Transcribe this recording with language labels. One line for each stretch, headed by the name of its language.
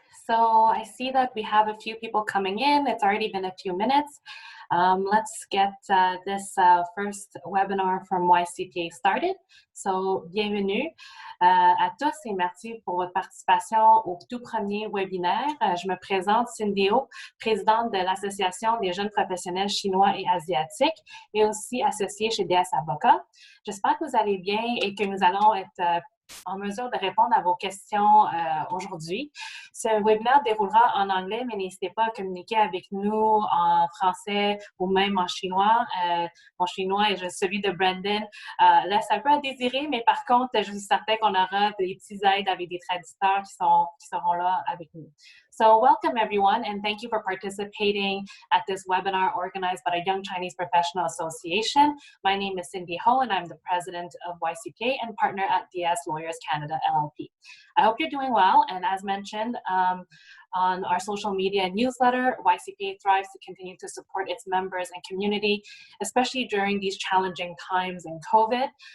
English: So I see that we have a few people coming in. It's already been a few minutes. Let's get this first webinar from YCPA started.
French: So, bienvenue à tous et merci pour votre participation au tout premier webinaire. Je me présente Cindy Ho, présidente de l'Association des jeunes professionnels chinois et asiatiques et aussi associée chez DS Avocats. J'espère que vous allez bien et que nous allons être en mesure de répondre à vos questions aujourd'hui. Ce webinaire déroulera en anglais, mais n'hésitez pas à communiquer avec nous en français ou même en chinois. Mon chinois et celui de Brenden laisse un peu à désirer, mais par contre, je suis certaine qu'on aura des petits aides avec des traducteurs qui seront là avec nous.
English: So welcome everyone, and thank you for participating at this webinar organized by the Young Chinese Professional Association. My name is Cindy Ho, and I'm the president of YCPA and partner at DS Lawyers Canada LLP. I hope you're doing well, and as mentioned on our social media newsletter, YCPA thrives to continue to support its members and community, especially during these challenging times in COVID.